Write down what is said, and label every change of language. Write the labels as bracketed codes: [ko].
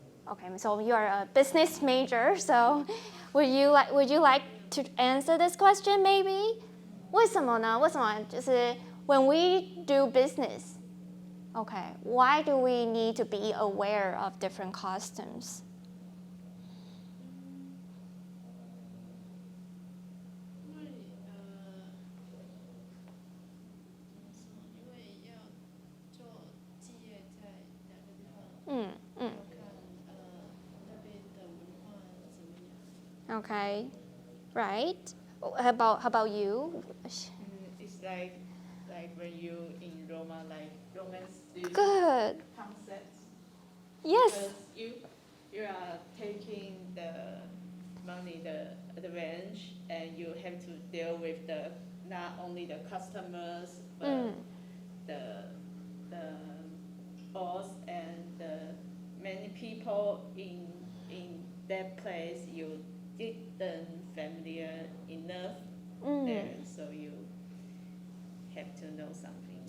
[en] Okay, so you are a business major, so would you like to answer this question maybe? [zh] 为什么呢？为什么就是 [en] when we do business, okay, why do we need to be aware of different customs? [zh] 因为因为要做企业在哪个地方，要看那边的文化怎么样。 [en] Okay, right? How about you? It's like when you in Roma, like Romans do Good. concepts. Yes. Because you are taking the money, the advance, and you have to deal with the not only the customers but the boss and the many people in that place you didn't familiar enough there, so you have to know something.